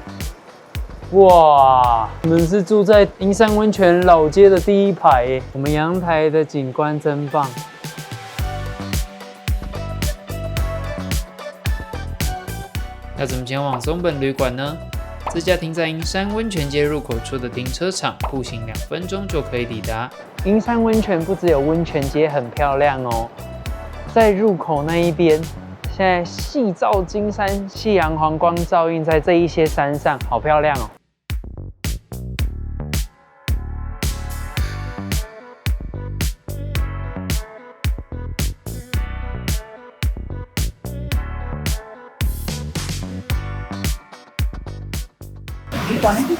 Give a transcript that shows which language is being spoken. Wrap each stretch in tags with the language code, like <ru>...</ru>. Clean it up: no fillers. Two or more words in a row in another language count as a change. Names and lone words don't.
<zh>哇，我們是住在銀山溫泉老街的第1排耶，我們陽台的景觀真棒。要怎麼前往松本旅館呢？自駕停在銀山溫泉街入口處的停車場，步行2分鐘就可以抵達。銀山溫泉不只有溫泉街很漂亮哦，在入口那一邊，現在夕照金山，夕陽黃光照映在這一些山上，好漂亮哦。哇！</zh>